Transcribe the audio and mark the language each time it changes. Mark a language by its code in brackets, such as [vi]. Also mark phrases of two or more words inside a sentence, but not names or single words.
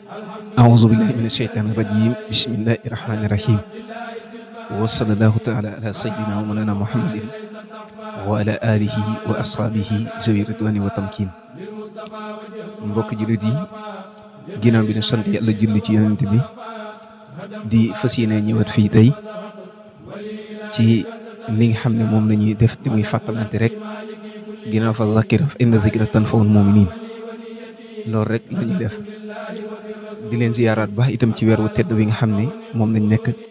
[ar] أعوذ بالله من الشيطان الرجيم بسم الله الرحمن الرحيم وصلى الله تعالى على سيدنا ومولانا محمد وعلى آله وأصحابه ذوي الرضوان والتمكين. [wo] mbokk jullit yi ginnaaw bi ñu sant Yàlla julli ci Yonent bi di fas yéene ñëwaat fii tey ci li nga xam ne moom la ñuy def te muy fàttalante rek ginnaaw [ar] فذكر فإن الذكرى تنفع المؤمنين [wo] loolu rek la ñuy def di leen ziyaaraat baax itam ci weer wu tedd bi nga xam ne moom lañ nekk